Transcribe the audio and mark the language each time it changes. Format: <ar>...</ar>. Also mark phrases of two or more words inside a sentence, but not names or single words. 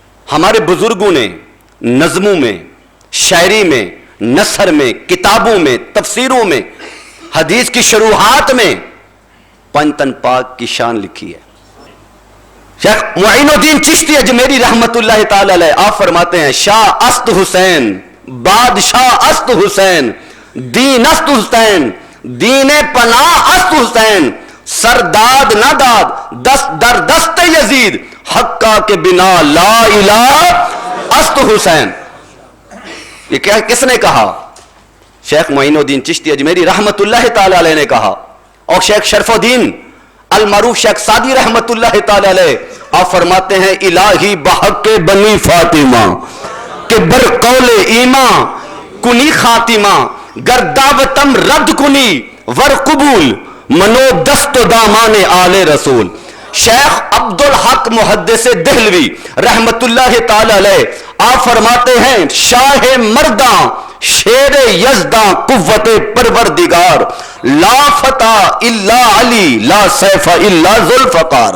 <ur>ہمارے بزرگوں نے نظموں میں، شاعری میں، نثر میں، کتابوں میں، تفسیروں میں، حدیث کی شروحات میں پنجتن پاک کی شان لکھی ہے۔ شیخ معین الدین چشتی اجمیری رحمت اللہ تعالی علیہ آپ فرماتے ہیں</ur> <fa>شاہ است حسین، بادشاہ است حسین، دین است حسین، دین پناہ است حسین، سرداد نہ داد دست در دست یزید، حقہ کے بنا لا الہ است حسین۔</fa> <ur>یہ کیا کس نے کہا؟ شیخ معین الدین چشتی اجمیری رحمت اللہ تعالی علیہ نے کہا۔ اور شیخ شرف الدین المعروف شیخ سعدی رحمت اللہ تعالی علیہ آپ فرماتے ہیں</ur> <fa>الہی بحق بنی فاطمہ کہ بر قول ایمان کنی خاتمہ، گر دعوتم رد کنی ور قبول، منو دست و دامان آل رسول۔</fa> <ur>شیخ عبدالحق محدث دہلوی رحمت اللہ تعالی علیہ آپ فرماتے ہیں</ur> <fa>شاہ مرداں شیر یزداں قوت پروردگار،</fa> <ar>لا فتح الا علی لا سیف الا ذوالفقار۔</ar>